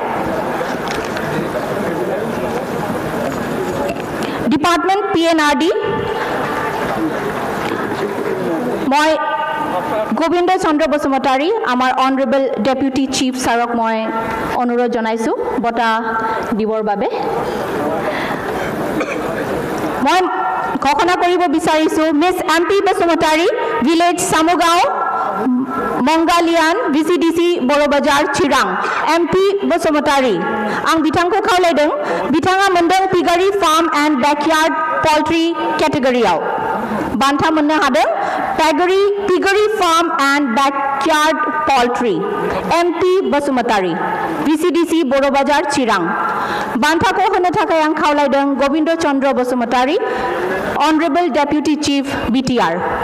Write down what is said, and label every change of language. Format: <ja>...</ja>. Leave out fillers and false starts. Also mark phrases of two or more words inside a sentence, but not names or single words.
<as>ডিপাৰ্টমেণ্ট PNRD মই গোবিন্দ চন্দ্ৰ বসুমতাৰী আমাৰ</as> <en>Honorable Deputy Chief</en> <as>ছাৰক মই অনুৰোধ জনাইছো বঁটা দিবৰ বাবে মই ঘোষণা কৰিব বিচাৰিছো মিছ MP বসুমতাৰী ভিলেজ সামুগাঁও मंगालियान VCDC बर'बाजार</as> <brx>चिरां MP बसुमतारी आं बिथांखौ खावलायदों बिथाङा मोनदों</brx> <en>piggery farm and backyard poultry</en> <brx>कैटेगरीआव बान्था मोननो हादों</brx> <en>piggery farm and backyard poultry</en> <brx>MP बसुमतारी VCDC बर'बाजार चिरां बान्थाखौ होनो थाखाय आं खावलायदों गोविंद चंद्र बसुमतारी</brx> <en>Honorable Deputy Chief BTR.</en>